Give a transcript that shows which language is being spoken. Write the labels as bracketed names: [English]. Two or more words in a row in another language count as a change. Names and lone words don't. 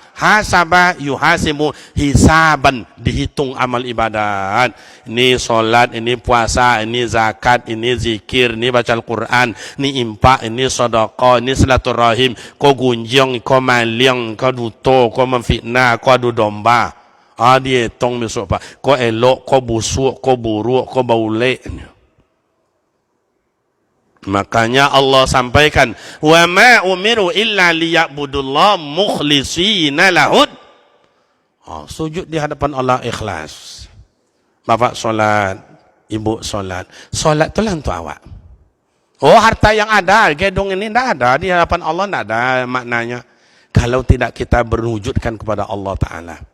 [Arabic] حاسب يحاسب حسابا, [Indonesian] dihitung amal ibadat. Ini solat, ini puasa, ini zakat, ini zikir, ini baca Al-Quran, ini impak, ini sedekah, ini silaturahim. [Minangkabau] Kau gunjing, kau maling, kau duto, kau memfitnah, kau adu domba. [Indonesian] Dihitung besok, Pak. [Minangkabau] Kau elok, kau busuk, kau buruk, kau baulek. [Indonesian] Makanya Allah sampaikan, [Arabic] وما أمروا إلا ليعبدوا الله مخلصين له. [Indonesian] Sujud di hadapan Allah ikhlas. Bapak solat, ibu solat. Solat itulah untuk awak. Harta yang ada, gedung ini tidak ada di hadapan Allah, tidak ada maknanya kalau tidak kita berwujudkan kepada Allah Ta'ala.